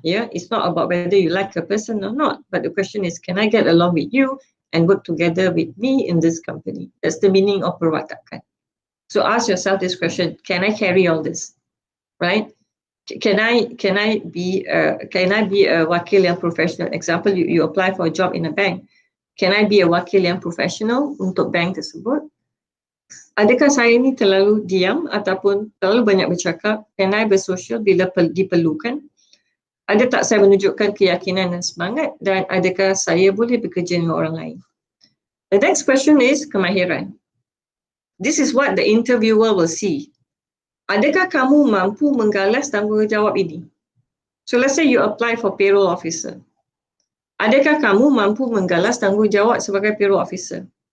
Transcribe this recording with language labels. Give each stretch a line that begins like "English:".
English: Yeah, it's not about whether you like a person or not, but the question is, can I get along with you and work together with me in this company? That's the meaning of perwatakan. So ask yourself this question: can I carry all this? Right? Can I be a
Malay: wakil yang
English: professional? Example, you apply for a job in a bank. Can I be a
Malay: wakil yang
English: professional
Malay: untuk bank tersebut? Adakah saya ni terlalu diam ataupun terlalu banyak bercakap?
English: Can I
Malay: bersosial bila diperlukan? Ada tak saya menunjukkan keyakinan dan semangat? Dan adakah saya boleh bekerja dengan orang lain?
English: The next question is kemahiran. This is what the interviewer will see.
Malay: Adakah kamu mampu menggalas tanggungjawab ini?
English: So let's say you apply for payroll officer.
Malay: Adakah kamu mampu menggalas tanggungjawab sebagai payroll officer?